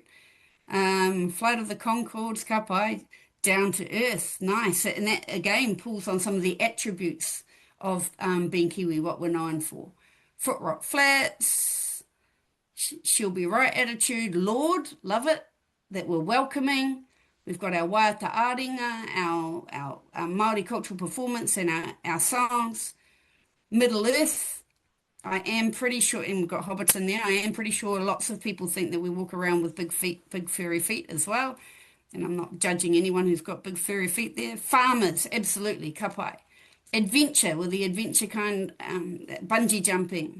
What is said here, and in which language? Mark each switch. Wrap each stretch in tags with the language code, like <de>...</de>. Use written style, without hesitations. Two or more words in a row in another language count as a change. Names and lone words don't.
<en>Flight of the Conchords, Kāpai, down to earth. Nice. And that again pulls on some of the attributes of being Kiwi, what we're known for. Foot Rock Flats, she'll be right attitude, Lord, love it, that we're welcoming. We've got our</en> <mi>waiata aringa,</mi> <en>our Māori cultural performance and our songs. Middle Earth, I am pretty sure, and we've got hobbits in there, I am pretty sure lots of people think that we walk around with big feet, big furry feet as well. And I'm not judging anyone who's got big furry feet there. Farmers, absolutely, kapai. Adventure, with the adventure kind, bungee jumping.</en>